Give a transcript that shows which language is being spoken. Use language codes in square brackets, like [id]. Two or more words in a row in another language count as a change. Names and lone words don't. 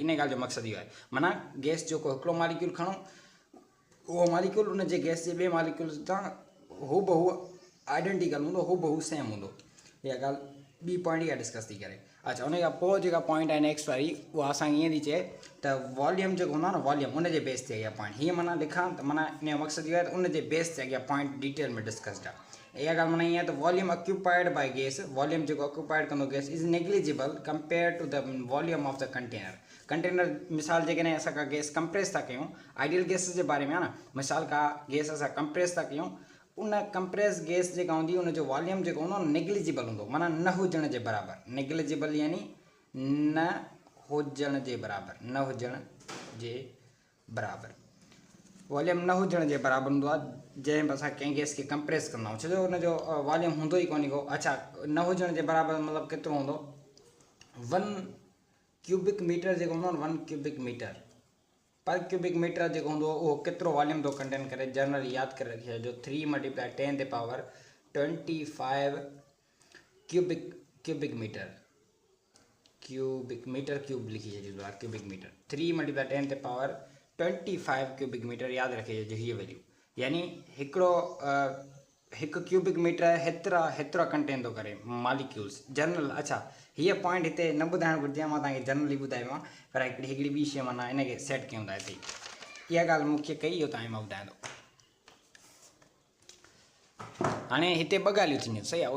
[sd] इन ॻाल्हि जो मक़सदु इहो आहे। माना गैस जो को हिकिड़ो मॉलिक्यूल खणूं, उहो मॉलिक्यूल उनजे गैस जे ॿिए मॉलिक्यूल सां हूबहू आइडेंटिकल हूंदो, हूबहू सेम हूंदो। इहा ॻाल्हि ॿी पॉइंट इहा डिस्कस थी करे। अच्छा, उन खां पोइ जेका पॉइंट आहे नेक्स्ट वारी, उहा असांखे ईअं थी चए त वॉल्यूम जेको हूंदो आहे न, वॉल्यूम उनजे बेस ते इहा पॉइंट हीअं माना लिखां त माना इन जो मक़सदु इहो आहे त उनजे बेस ते अॻियां [en] point detail [sd] में डिस्कस्ड आहे। इहा ॻाल्हि माना ईअं आहे त [en] volume occupied by gas, [sd] वॉल्यूम जेको ऑक्यूपाइड कंदो [en] gas is negligible compare to the volume of the container. [sd] मिसाल जेकॾहिं असां का [en] gas compress [sd] था कयूं, [en] ideal gas [sd] जे बारे में आहे न, मिसाल का गैस असां कंप्रेस था कयूं, उन [en] compress gas [sd] जेका हूंदी उनजो वॉल्यूम जेको हूंदो नेग्लिजिबल हूंदो, माना न हुजण जे बराबरि। नेग्लिजिबल यानी न हुजण जे बराबरि, न हुजण जे बराबरि। वॉल्यूम न हुजण जे बराबरि हूंदो आहे जंहिं असां कंहिं गैस खे कंप्रेस कंदा आहियूं, छो जो हुनजो वॉल्यूम हूंदो ई कोन्हे को। अच्छा, न हुजण जे बराबरि मतिलबु केतिरो हूंदो, 1 [en] cubic meter [sd] जेको हूंदो न, 1 [en] cubic meter per cubic meter [sd] जेको हूंदो उहो केतिरो वॉल्यूम थो कंटेन करे। जनरली यादि करे रखियो जो 3 × 10⁻25 [en] cubic meter, [sd] क्यूब लिखी छॾींदो आहे [en] cubic meter. [sd] 3 × 10⁻25 [en] cubic meter [sd] यादि रखिजे जो हीअ वैल्यू, यानी हिकु [en] cubic meter [sd] हेतिरा कंटेन थो करे [en] molecules general. [sd] अच्छा, हीअ पॉइंट हिते न ॿुधाइणु घुरिजे, मां तव्हांखे जनरली ॿुधायो आहे, पर हिकिड़ी ॿी शइ माना इनखे सेट कयूं था हिते। इहा ॻाल्हि मुख्य कई, इहो तव्हांखे मां ॿुधायां थो। हाणे हिते ॿ ॻाल्हियूं थींदियूं, सही आहे।